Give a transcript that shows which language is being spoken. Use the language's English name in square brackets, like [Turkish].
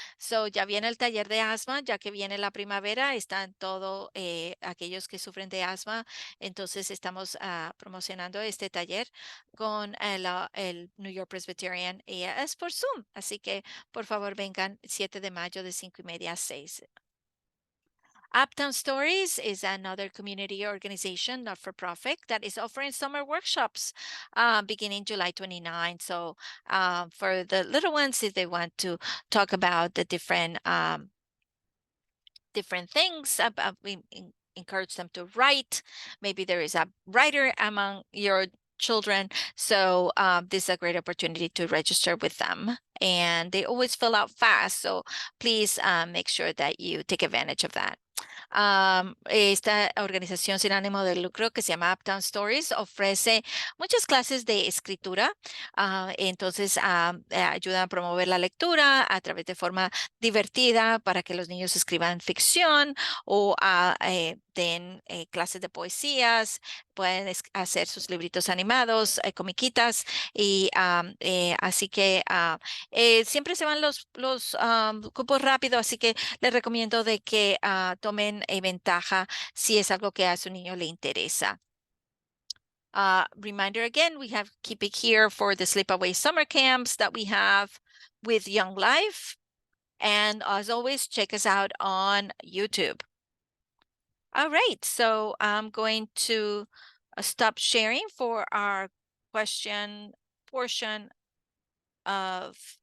[Spanish] So ya viene el taller de asma, ya que viene la primavera, están todos aquellos que sufren de asma. Entonces estamos promocionando este taller con el New York Presbyterian y es por Zoom. Así que por favor vengan 7 de mayo de 5:30 a 6. [English] Uptown Stories is another community organization, not for profit, that is offering summer workshops beginning July 29. So for the little ones, if they want to talk about the different things, we encourage them to write. Maybe there is a writer among your children. So this is a great opportunity to register with them. And they always fill out fast. So please make sure that you take advantage of that. [Spanish] Esta organización sin ánimo de lucro que se llama Uptown Stories ofrece muchas clases de escritura. Entonces ayudan a promover la lectura a través de forma divertida para que los niños escriban ficción o den clases de poesías, pueden hacer sus libritos animados, comiquitas y así que siempre se van los cupos rápido, así que les recomiendo de que tomen ventaja si es algo que a su niño le interesa. Reminder again, we have keep it here for the sleepaway summer camps that we have with Young Life. And as always, check us out on YouTube. All right, so I'm going to stop sharing for our question portion of